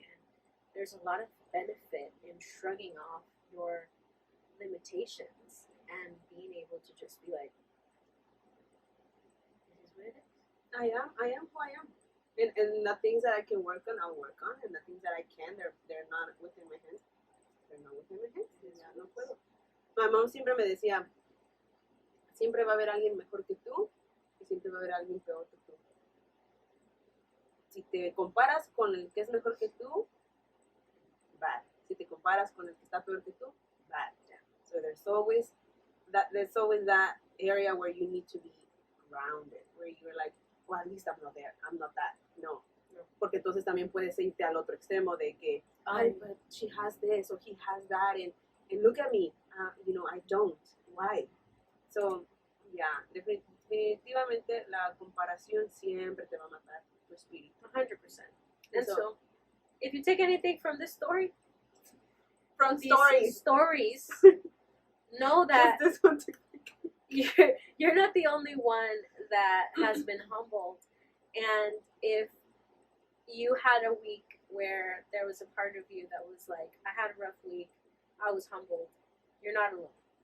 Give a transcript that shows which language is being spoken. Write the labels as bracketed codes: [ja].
[en] And there's a lot of benefit in shrugging off your limitations and being able to just be like, this is what it is. I am who I am. And the things that I can work on, I'll work on. And the things that I can, they're not within my hands. They're not within my hands. [es] Ya no puedo. [en] My mom [es] siempre me decía, siempre va a haber alguien mejor que tú y siempre va a haber alguien peor que tú. Si te comparas con el que es mejor que tú, [en] bad. [es] Si te comparas con el que está peor que tú, [en] bad. So there's always that area where you need to be grounded, where you're like, well, at least I'm not there. I'm not that. No. [es] Porque entonces también puedes irte al otro extremo de que, ay, [en] but she has this or he has that, and look at me, I don't. Why? So, yeah, [es] definitivamente la comparación siempre te va a matar tu espíritu. [en] 100%. And so, if you take anything from this story, from these stories, know that this one you're not the only one that has been humbled. And if you had a week where there was a part of you that was like, I had a rough week, I was humbled, you're not alone.